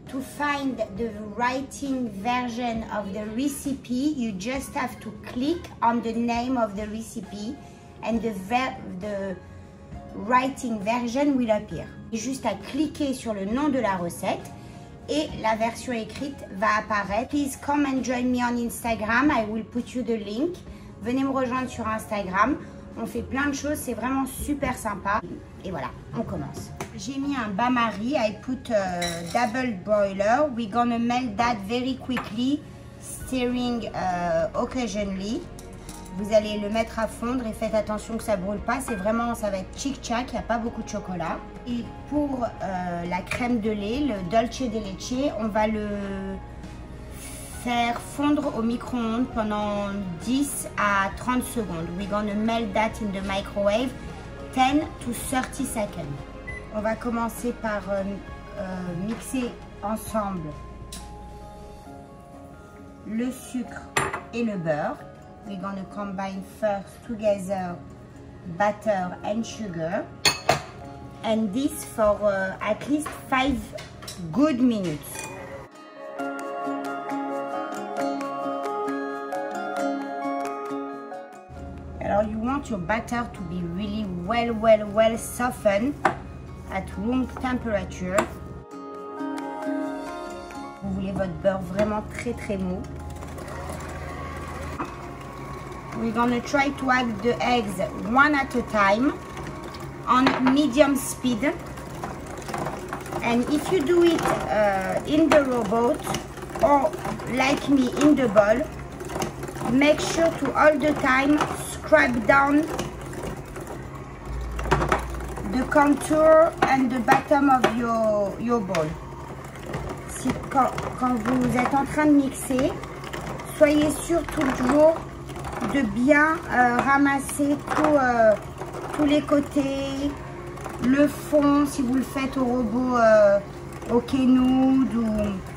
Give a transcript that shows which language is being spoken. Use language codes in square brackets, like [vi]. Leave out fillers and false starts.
[en] To find the writing version of the recipe, you just have to click on the name of the recipe and the writing version will appear. [fr] Juste à cliquer sur le nom de la recette et la version écrite va apparaître. [en] Please come and join me on Instagram, I will put you the link. [fr] Venez me rejoindre sur Instagram. On fait plein de choses, c'est vraiment super sympa. Et voilà, on commence. J'ai mis un bain-marie. [en] I put a double boiler. We're gonna melt that very quickly, stirring occasionally. [fr] Vous allez le mettre à fondre et faites attention que ça ne brûle pas. C'est vraiment, ça va être chic-chac, il n'y a pas beaucoup de chocolat. Et pour la crème de lait, le dolce de leche, on va le faire fondre au micro-ondes pendant 10 à 30 secondes. [en] We're gonna melt that in the microwave 10 to 30 seconds. [fr] On va commencer par mixer ensemble le sucre et le beurre. [en] We're gonna combine first together butter and sugar, and this for at least 5 good minutes. You want your butter to be really well softened at room temperature. [fr] Vous voulez votre beurre vraiment très mou. [en] We're gonna try to add the eggs one at a time on medium speed. And if you do it in the robot or like me in the bowl, make sure to all the time scrape down the contour and the bottom of your bowl. [fr] Si, quand vous êtes en train de mixer, soyez sûr toujours de bien ramasser tous les côtés, le fond si vous le faites au robot au Kenwood ou...